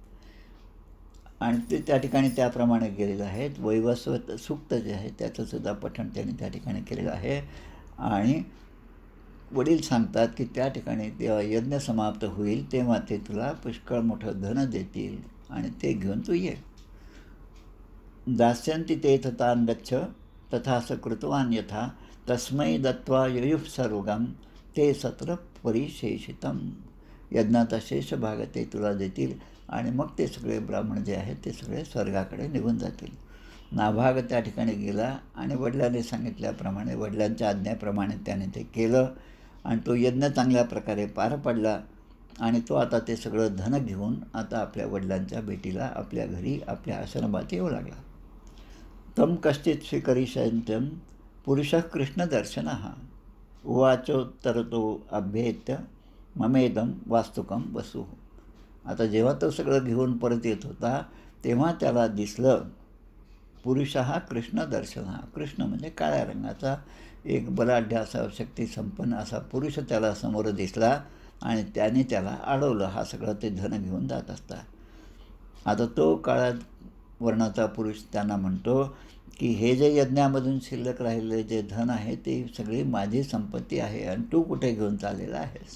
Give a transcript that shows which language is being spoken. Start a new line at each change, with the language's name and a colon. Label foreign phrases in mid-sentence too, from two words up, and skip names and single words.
Marathi: आणि ते त्या ठिकाणी त्याप्रमाणे केलेलं आहे. वैवस्वत सूक्त जे आहे त्याचंसुद्धा पठण त्यांनी त्या ठिकाणी केलेलं आहे. आणि वडील सांगतात की त्या ठिकाणी तेव्हा यज्ञ समाप्त होईल तेव्हा ते तुला पुष्कळ मोठं धन देतील आणि ते घेऊन तू ये.
Sanskrit: दास्यन्ति ते तथान गच्छ तथा स कृतवान यथा तस्मै दत्वा युयुत्सर्वगं ते सत्र परिशेषितम.
Marathi: यज्ञाचा शेष भाग ते तुला देतील आणि मग ते सगळे ब्राह्मण जे आहेत ते सगळे स्वर्गाकडे निघून जातील. नाभाग त्या ठिकाणी गेला आणि वडिलांनी सांगितल्याप्रमाणे वडिलांच्या आज्ञेप्रमाणे त्याने ते केलं आणि तो यज्ञ चांगल्या प्रकारे पार पडला आणि तो आता ते सगळं धन घेऊन आता आपल्या वडिलांच्या भेटीला आपल्या घरी आपल्या आश्रमात येऊ लागला.
Sanskrit: तम कश्चित स्वीकरिष्यन्त्यं पुरुषः कृष्णदर्शनः उवाचोत्तरतो अभ्येत्य ममेदं वास्तुकं वसु.
Marathi: आता जेव्हा तो सगळं घेऊन परत येत होता तेव्हा त्याला दिसलं
Sanskrit: पुरुषः कृष्णदर्शनः.
Marathi: कृष्ण म्हणजे काळ्या रंगाचा एक बलाढ्य असा शक्तिसंपन्न असा पुरुष त्याला समोर दिसला आणि त्याने त्याला अडवलं. हा सगळं ते धन घेऊन जात असता. आता तो काळ्या वर्णाचा पुरुष त्यांना म्हणतो की हे जे यज्ञामधून शिल्लक राहिलेले जे धन आहे ते सगळी माझी संपत्ती आहे आणि तू कुठे घेऊन चाललेला आहेस.